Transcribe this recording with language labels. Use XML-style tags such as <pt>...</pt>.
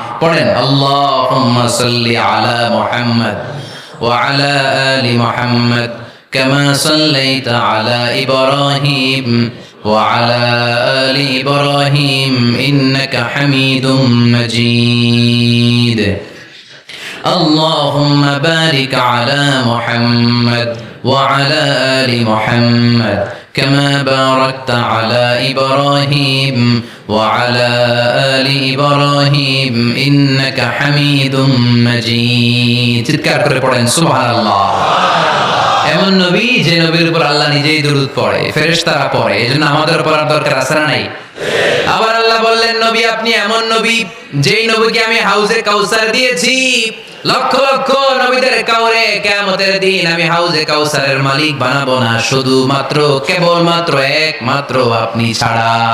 <bn>পড়েন,</bn> <ar>আল্লাহুম্মা সাল্লি আলা মুহাম্মদ ওয়া আলা আলি মুহাম্মদ কামা সাল্লাইতা আলা ইব্রাহিম وعلى آل إبراهيم إنك حميد مجيد. اللهم بارك على محمد وعلى آل محمد كما باركت على إبراهيم وعلى آل إبراهيم إنك حميد مجيد</ar> <bn>চিৎকার করে পড়েন</bn> <ar>সুবহানাল্লাহ।</ar> <bn>এমন নবী যে নবীর উপর আল্লাহ নিজেই দরুদ পড়ে, ফেরেশতারা পড়ে, এজন্য আমাদের পড়ার দরকার আছে না নাই? আবার আল্লাহ বললেন নবী আপনি এমন নবী যেই নবীকে আমি হাউজে কাউসার দিয়েছি, লক্ষ লক্ষ নবীদের কাউরে কিয়ামতের দিন আমি হাউজে কাউসারের মালিক বানাবো না, শুধুমাত্র কেবলমাত্র একমাত্র আপনি ছাড়া।</bn>